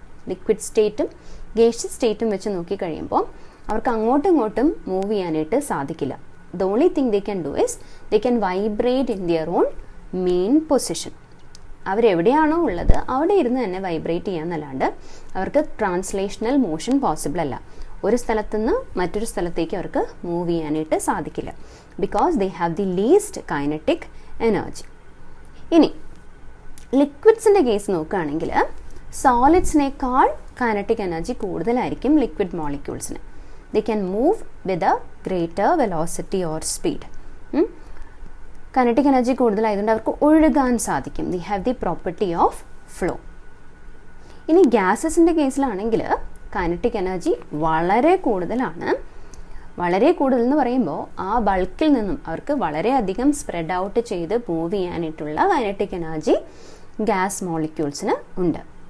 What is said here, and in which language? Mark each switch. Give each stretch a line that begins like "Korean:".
Malayalam: Liquid സ്റ്റേറ്റും gaseous സ്റ്റേറ്റും വെച്ച് നോക്കിക്കഴിയുമ്പോൾ അവർക്ക് അങ്ങോട്ടും ഇങ്ങോട്ടും മൂവ് ചെയ്യാനായിട്ട് സാധിക്കില്ല.
English: The only thing they can do is they can vibrate in their own main position.
Malayalam: അവരെവിടെയാണോ ഉള്ളത് അവിടെ ഇരുന്ന് തന്നെ വൈബ്രേറ്റ് ചെയ്യാന്നല്ലാണ്ട് അവർക്ക് ട്രാൻസ്ലേഷണൽ മോഷൻ പോസിബിൾ അല്ല. ഒരു സ്ഥലത്തുനിന്ന് മറ്റൊരു സ്ഥലത്തേക്ക് അവർക്ക് മൂവ് ചെയ്യാനായിട്ട് സാധിക്കില്ല.
English: Because they have the least kinetic energy.
Malayalam: ഇനി ലിക്വിഡ്സിൻ്റെ കേസ് നോക്കുകയാണെങ്കിൽ സോളിഡ്സിനേക്കാൾ കൈനറ്റിക് എനർജി കൂടുതലായിരിക്കും liquid മോളിക്യൂൾസിന്.
English: They can move with a greater velocity or speed.
Malayalam: Kinetic energy കൂടുതലായതുകൊണ്ട് അവർക്ക് ഒഴുകാൻ സാധിക്കും.
English: They have the property of flow.
Malayalam: ഇനി ഗ്യാസസിൻ്റെ കേസിലാണെങ്കിൽ കൈനറ്റിക് എനർജി വളരെ കൂടുതലാണ്. വളരെ കൂടുതൽ എന്ന് പറയുമ്പോൾ ആ ബൾക്കിൽ നിന്നും അവർക്ക് വളരെയധികം സ്പ്രെഡ് ഔട്ട് ചെയ്ത് മൂവ് ചെയ്യാനായിട്ടുള്ള കൈനറ്റിക് എനർജി ഗ്യാസ് മോളിക്യൂൾസിന് ഉണ്ട്.